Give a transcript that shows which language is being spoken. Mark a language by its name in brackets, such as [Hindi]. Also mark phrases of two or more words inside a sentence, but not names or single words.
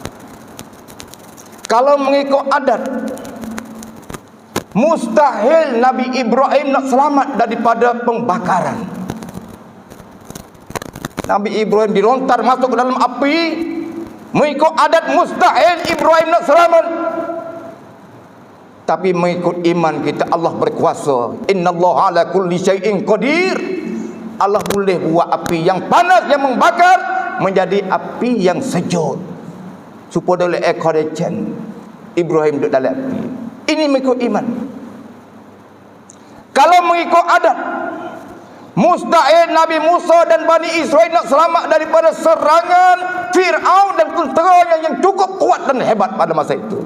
[Malay] Kalau mengikut adat, mustahil Nabi Ibrahim nak selamat daripada pembakaran. Nabi Ibrahim dilontar masuk ke dalam api. Mengikut adat mustahil Ibrahim nak selamat. Tapi mengikut iman kita, Allah berkuasa. [Arabic] Innallaha ala kulli syai'in qadir. [Malay] Allah boleh buat api yang panas, yang membakar, menjadi api yang sejuk. Supaya oleh [English] air condition [Malay] Ibrahim duduk dalam api. Ini mengikut iman. Kalau mengikut adat, mustahil Nabi Musa dan Bani Israel nak selamat daripada serangan Fir'aun dan tenteranya yang cukup kuat dan hebat pada masa itu.